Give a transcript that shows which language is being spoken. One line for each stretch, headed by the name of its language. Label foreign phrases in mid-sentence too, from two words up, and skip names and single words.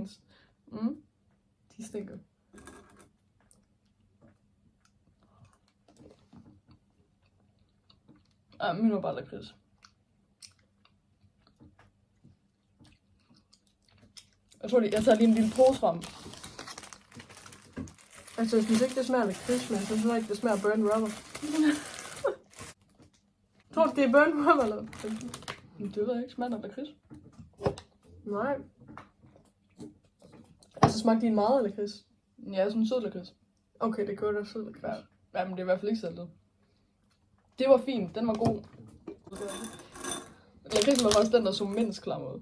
Danish: De stinker. Min var bare lakrids. Jeg tager lige en lille pose frem. Altså, jeg synes ikke, det smager lakrids, men jeg synes ikke, det smager
English: burnt rubber.
Danish: Tror du, det er
English: burnt rubber,
Danish: eller? Det ved jeg ikke. Smager der lakrids? Nej. Altså, smagte din meget af lakrids? Ja, sådan en sød lakrids. Okay, det gør der sød lakrids. Ja, men det er i hvert fald ikke saltet. Det var fint. Den var god. Lakridsen var faktisk den, der så mindst klam ud.